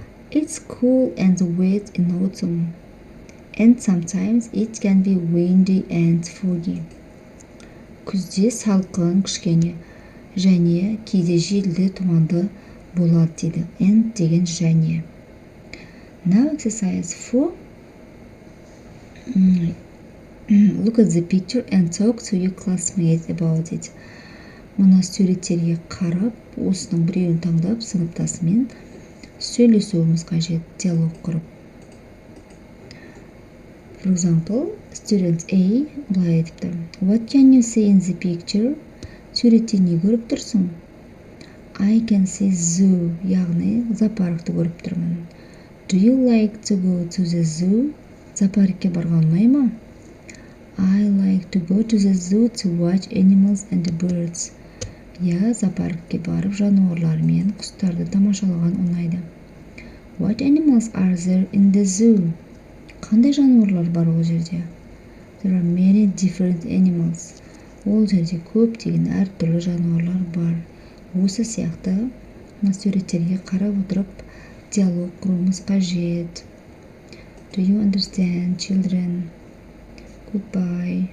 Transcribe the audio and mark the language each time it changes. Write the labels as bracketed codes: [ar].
[en] It's cool and wet in autumn, and sometimes it can be windy and foggy. [kk] Күзде салқын кішкене, және кейде желді тұманды болады дейді. And деген және. [en] Now exercise 4. Look at the picture and talk to your classmates about it. [kk] Мұна суреттерге қарап, осының біреуін таңдап, сыныптасымен сөйлесуіміз қажет, диалог құрып. [en] For example, student A [kk] былай айтыпты. [en] What can you see in the picture? [kk] Суретте не көріп тұрсың? [en] I can see zoo, [kk] яғни зоопаркты көріп тұрмын. [en] Do you like to go to the zoo? [kk] Зоопаркке барған ұнай ма? [en] I like to go to the zoo to watch animals and birds. [kk] Я зоопаркке барып жануарлар мен құстарды тамашалаған ұнайды. [en] What animals are there in the zoo? [kk] Қандай жануарлар бар ол жерде? [en] There are many different animals. [kk] Ол жерде көптеген әртүрлі жануарлар бар. Осы сияқты суреттерге қарап отырып диалог құруымыз қажет. [en] Do you understand, children? Goodbye.